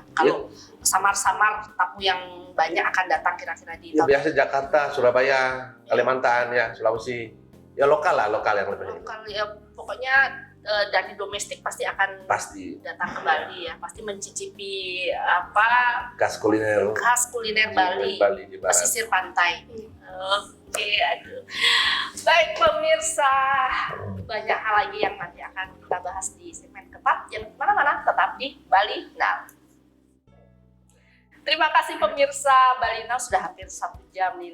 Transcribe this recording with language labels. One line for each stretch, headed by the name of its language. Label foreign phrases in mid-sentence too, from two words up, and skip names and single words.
Indonesian: Kalau samar-samar tamu yang banyak akan datang kira-kira di Ya, tahun biasa Jakarta, Surabaya, Kalimantan ya, Sulawesi. Ya lokal yang lebih lokal ya, pokoknya dari domestik pasti akan pasti datang ke Bali ya, pasti mencicipi apa khas kuliner khas kuliner Bali, di barat. pesisir pantai. Oke, aduh. Baik pemirsa, banyak hal lagi yang nanti akan kita bahas di segmen keempat. Jangan kemana-mana, tetap di Bali Now. Terima kasih pemirsa Bali Now, sudah hampir 1 jam nih.